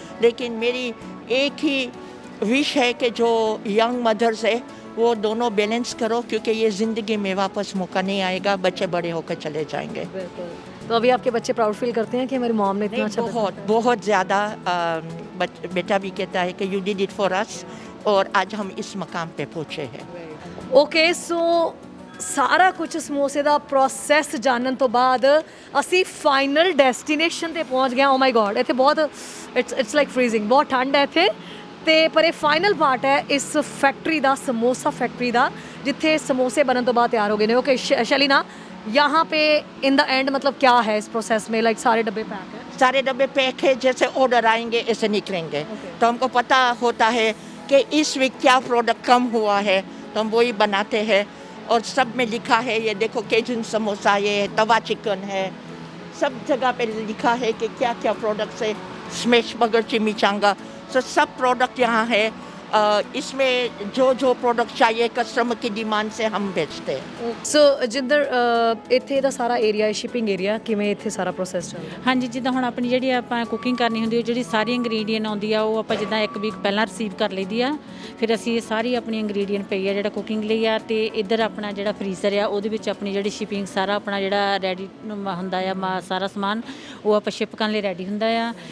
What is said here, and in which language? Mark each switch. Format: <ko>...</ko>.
<hi>लेकिन मेरी एक ही विश है कि जो यंग मदर्स है वो दोनों बैलेंस करो, क्योंकि ये ज़िंदगी में वापस मौका नहीं आएगा, बच्चे बड़े होकर चले जाएंगे। तो अभी आपके बच्चे प्राउड फील करते हैं कि मेरी मॉम ने इतना अच्छा बहुत ज़्यादा। बेटा भी कहता है कि</hi> <en>you did it for us,</en> <hi>और आज हम इस मकाम पे पहुँचे हैं।</hi> <pa>ਓਕੇ ਸੋ ਸਾਰਾ ਕੁਝ ਸਮੋਸੇ ਦਾ ਪ੍ਰੋਸੈਸ ਜਾਣਨ ਤੋਂ ਬਾਅਦ ਅਸੀਂ ਫਾਈਨਲ ਡੈਸਟੀਨੇਸ਼ਨ ਤੇ ਪਹੁੰਚ ਗਏ।</pa> <en>oh my God,</en> <pa>ਇੱਥੇ ਬਹੁਤ</pa> <en>it's like freezing,</en> <pa>ਬਹੁਤ ਠੰਡ ਹੈ ਇੱਥੇ। ਤੇ ਪਰ ਇਹ ਫਾਈਨਲ ਪਾर्ट ਹੈ ਇਸ ਫੈਕਟਰੀ ਦਾ, ਸਮੋਸਾ ਫੈਕਟਰੀ ਦਾ, ਜਿੱਥੇ ਸਮੋਸੇ बनने ਤੋਂ ਬਾਅਦ ਤਿਆਰ ਹੋ ਗਏ ਨੇ।</pa> <hi>ओके शैलीना, यहाँ पे इन द एंड मतलब क्या है इस प्रोसेस में? लाइक सारे डब्बे पैक है? सारे डब्बे पैक है, जैसे ऑर्डर आएंगे ऐसे निकलेंगे। तो हमको पता होता है कि इस वीक क्या प्रोडक्ट कम हुआ है, तो हम वही बनाते हैं। और सब में लिखा है, ये देखो केजन समोसा, ये तवा चिकन है, सब जगह पे लिखा है कि क्या क्या प्रोडक्ट्स है। स्मैश बर्गर, चिमिचांगा, तो सब प्रोडक्ट यहाँ है। इसमें जो जो प्रोडक्ट चाहिए कस्टमर की डिमांड से हम बेचते हैं।</hi> <pa>ਸੋ ਜਿੰਦਰ ਇੱਥੇ ਦਾ ਸਾਰਾ ਏਰੀਆ ਹੈ ਸ਼ਿਪਿੰਗ ਏਰੀਆ, ਕਿਵੇਂ ਇੱਥੇ ਸਾਰਾ ਪ੍ਰੋਸੈਸ ਚੱਲਦਾ? ਹਾਂਜੀ, ਜਿੱਦਾਂ ਹੁਣ ਆਪਣੀ ਜਿਹੜੀ ਆਪਾਂ ਕੁਕਿੰਗ ਕਰਨੀ ਹੁੰਦੀ, ਉਹ ਜਿਹੜੀ ਸਾਰੀ ਇੰਗਰੀਡੀਅੰਟ ਆਉਂਦੀ ਆ ਉਹ ਆਪਾਂ ਜਿੱਦਾਂ ਇੱਕ ਵੀਕ ਪਹਿਲਾਂ ਰਿਸੀਵ ਕਰ ਲਈਦੀ ਆ। ਫਿਰ ਅਸੀਂ ਇਹ ਸਾਰੀ ਆਪਣੀ ਇੰਗਰੀਡੀਅੰਟ ਪਈ ਆ ਜਿਹੜਾ ਕੁਕਿੰਗ ਲਈ ਆ, ਤੇ ਇੱਧਰ ਆਪਣਾ ਜਿਹੜਾ ਫਰੀਜ਼ਰ ਆ ਉਹਦੇ ਵਿੱਚ ਆਪਣੀ ਜਿਹੜੀ ਸ਼ਿਪਿੰਗ ਸਾਰਾ ਆਪਣਾ ਜਿਹੜਾ ਰੈਡੀ ਹੁੰਦਾ ਆ, ਸਾਰਾ ਸਮਾਨ ਉਹ ਆਪਾਂ ਸ਼ਿਪ ਕਰਨ ਲਈ ਰੈਡੀ ਹੁੰਦਾ ਆ।</pa>